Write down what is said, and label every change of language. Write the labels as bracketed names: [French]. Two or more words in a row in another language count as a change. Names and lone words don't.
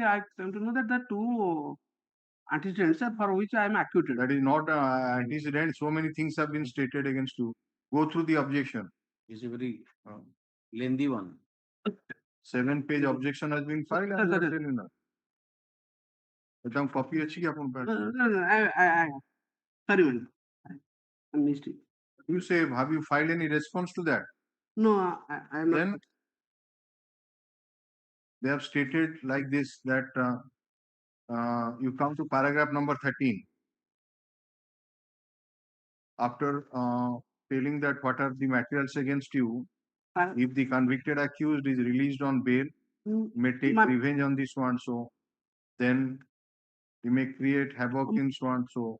[English] I come to know that the two antecedents for which I am acquitted. That is not antecedent. So many things have been stated against you. Go through the objection. It's a very lengthy one. 7-page objection has been filed. [Odia] Copy ଅଛି କି ଆପଣ [English] Sorry, I missed it. You say, have you filed any response to that? No, I am not. Then they have stated like this that you come to paragraph number 13. After telling that what are the materials against you, if the convicted accused is released on bail, may take revenge on this one, so then he may create havoc in so and so.